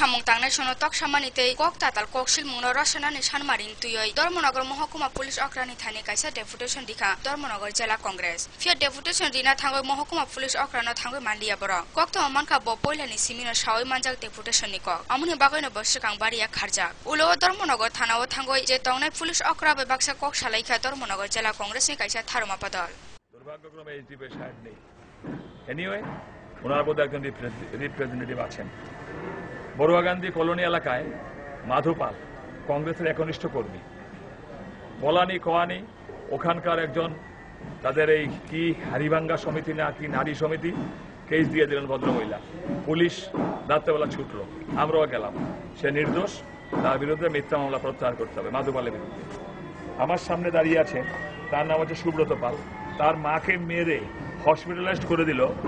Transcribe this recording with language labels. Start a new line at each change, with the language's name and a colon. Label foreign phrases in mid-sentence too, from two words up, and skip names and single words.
Kok Borok: samung tangnai sonotok samanite kok tatal koksil mungna rasana ni sanmarin tuyoi dormonagar mohokuma pulis akrani thani kaisa deputation dikha dormonagar jela congress phia deputation dina thangoi mohokuma pulis akrana thangoi mandia boro kok to manka bo poilani simina sawai manjak deputation ni kok amuni bagoino bosikang baria kharja ulo dormonagar thanao thangoi je tongnai pulis akra be baksa kok salaikha dormonagar jela congress ni kaisa tharma padal
Bangla: দুর্ভাগ্যক্রমে এইচডিপি সাহেব নেই এনিওয়ে ওনার বোধ একজন রিপ্রেজেন্টেটিভ আছেন বড়ুয়া গান্ধী কলোনি এলাকায় মাধুপাল কংগ্রেসের একনিষ্ঠ কর্মী বলানি কোয়ানি ওখানকার একজন তাদের এই কি হারিভাঙ্গা সমিতি না কি নারী সমিতি কেস দিয়ে দিলেন ভদ্রমহিলা পুলিশ রাত্রেবেলা ছুটলো আমরাও গেলাম সে নির্দোষ তার বিরুদ্ধে মিথ্যা মামলা প্রত্যাহার করতে হবে মাধুপালের বিরুদ্ধে আমার সামনে দাঁড়িয়ে আছে তার নাম হচ্ছে সুব্রত পাল তার মাকে মেরে হসপিটালাইজড করে দিল